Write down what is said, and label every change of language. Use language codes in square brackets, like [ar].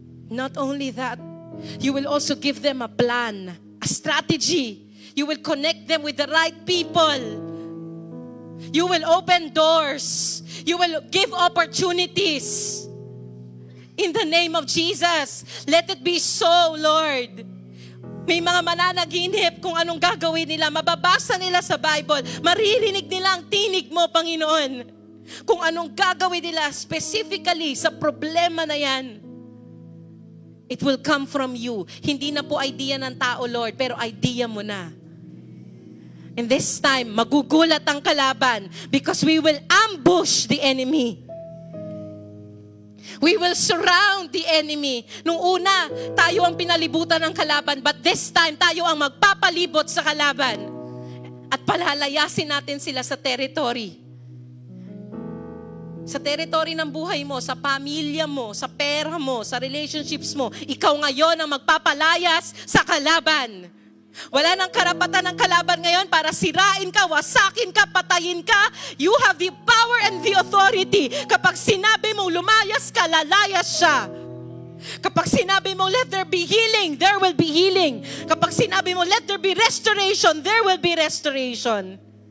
[en] Not only that, you will also give them a plan, a strategy. You will connect them with the right people. You will open doors. You will give opportunities. In the name of Jesus, let it be so, Lord. [tl] May mga mananaginip kung anong gagawin nila. Mababasa nila sa Bible. Maririnig nila ang tinig mo, Panginoon. Kung anong gagawin nila specifically sa problema na yan. [en] It will come from you. [tl] Hindi na po idea ng tao, Lord, pero idea mo na. [en] And this time, [tl] magugulat ang kalaban [en] because we will ambush the enemy. We will surround the enemy. [tl] Nung una, tayo ang pinalibutan ng kalaban, [en] but this time, [tl] tayo ang magpapalibot sa kalaban. At palalayasin natin sila sa territory. Sa territory ng buhay mo, sa pamilya mo, sa pera mo, sa relationships mo, ikaw ngayon ang magpapalayas sa kalaban. Wala nang karapatan ng kalaban ngayon para sirain ka, wasakin ka, patayin ka. [en] You have the power and the authority. [tl] Kapag sinabi mo lumayas ka, lalayas siya. Kapag sinabi mo [en] let there be healing, there will be healing. [tl] Kapag sinabi mo [en] let there be restoration, there will be restoration.